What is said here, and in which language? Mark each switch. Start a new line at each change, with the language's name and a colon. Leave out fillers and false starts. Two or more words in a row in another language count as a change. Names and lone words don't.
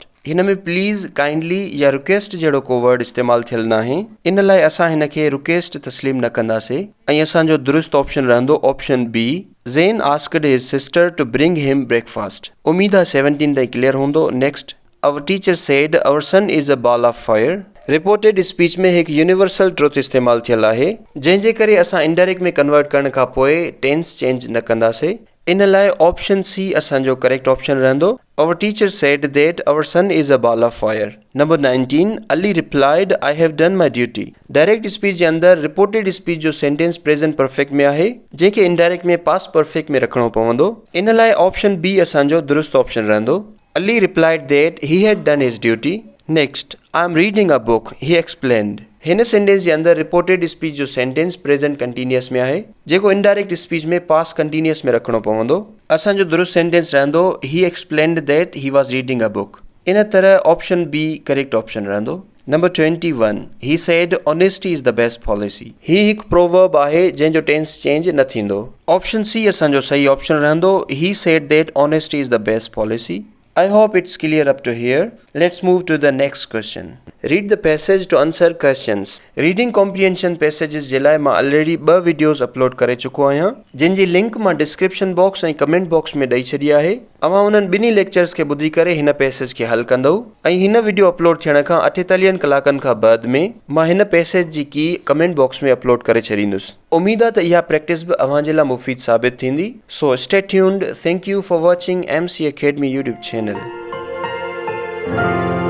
Sindhi: हिन में
English: please kindly
Sindhi: या रिक्वेस्ट जहिड़ो को वर्ड इस्तेमालु थियल न आहे। इन लाइ असां हिन खे रिक्वेस्ट तस्लीम न कंदासीं ऐं असांजो दुरुस्त ऑप्शन रहंदो
English: option B Zain asked his sister to bring him breakfast.
Sindhi: उम्मीद आहे 17 ताईं क्लियर हूंदो।
English: Next our teacher said our sun is a ball of fire. reported speech
Sindhi: में हिकु
English: universal truth
Sindhi: इस्तेमालु थियल आहे, जंहिंजे करे असां इनडायरेक्ट में कन्वर्ट करण खां पोइ
English: tense change
Sindhi: न कंदासीं। इन लाइ
English: option C
Sindhi: असांजो करेक्ट ऑप्शन रहंदो।
English: Our teacher said that our sun is a ball of fire. Number 19 Ali replied I have done my duty. direct speech
Sindhi: जे अंदरि
English: reported speech
Sindhi: जो सेंटेंस
English: present perfect
Sindhi: में आहे, जंहिंखे इनडायरेक्ट में
English: past perfect
Sindhi: में रखणो पवंदो। इन लाइ
English: option B
Sindhi: असांजो दुरुस्त ऑप्शन रहंदो।
English: Ali replied that he had done his duty. Next I am reading a book he explained.
Sindhi: हिन सेंटेंस जे अंदरि
English: reported speech
Sindhi: जो सेंटेंस
English: present continuous
Sindhi: में आहे, जेको
English: indirect speech
Sindhi: में
English: past continuous
Sindhi: में रखणो पवंदो। असांजो दुरुस्त सेंटेंस रहंदो
English: he explained that he was reading a book.
Sindhi: इन तरह
English: option B correct option
Sindhi: रहंदो।
English: Number 21 he said honesty is the best policy.
Sindhi: ही हिकु प्रोवर्ब आहे जंहिंजो
English: tense change
Sindhi: न थींदो।
English: option C
Sindhi: असांजो सही ऑप्शन रहंदो।
English: He said that honesty is the best policy. I hope it's clear up to here. Let's move to the next question. Read the passage to answer questions. Reading comprehension passages
Sindhi: जे लाइ मां ऑलरेडी 2 वीडियोस अपलोड करे चुको आहियां, जिन जी लिंक मां
English: description box
Sindhi: ऐं
English: comment box
Sindhi: में ॾेई छॾी आहे। अवां उन्हनि ॿिन्ही लेक्चर्स खे ॿुधी करे हिन पैसेज खे हल कंदव ऐं हिन वीडियो अपलोड थियण खां 48 कलाकनि खां बाद में मां हिन पैसेज जी की
English: comment box
Sindhi: में अपलोड करे छॾींदुसि। उम्मीद आहे त इहा प्रैक्टिस बि अव्हां जे लाइ मुफ़ीद साबित थींदी।
English: So stay tuned. Thank you for watching MC Academy YouTube channel.